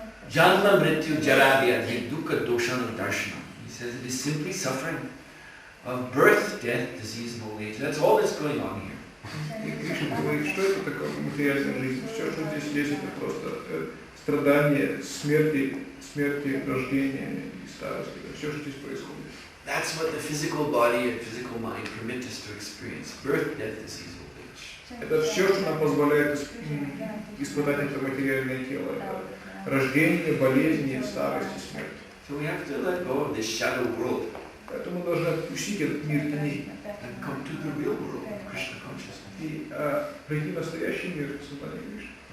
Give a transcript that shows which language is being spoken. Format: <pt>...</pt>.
<sa>Janma mrityu jara vyadhi dukkha doshana darshanam.</sa> <en>He says it is simply suffering of birth, death, disease, and old age. That's all that's going on here.</en> <ru>И Кришна говорит, что это такое материальная жизнь. Все, что здесь есть, это просто страдания, смерти, рождения и старости. Это все, что здесь происходит.</ru> <en>That's what the physical body and physical mind permit us to experience. Birth, death, disease, old age.</en> <ru>Это все, что нам позволяет испытать это материальное тело. Это рождение, болезни, старость и смерть.</ru> <en>So we have to let go of this shadow world.</en> <ru>Поэтому мы должны отпустить этот мир теней.</ru> <en>And come to the real world of Krishna consciousness.</en> <ru>И прийти в настоящий мир сознания Кришны.</ru>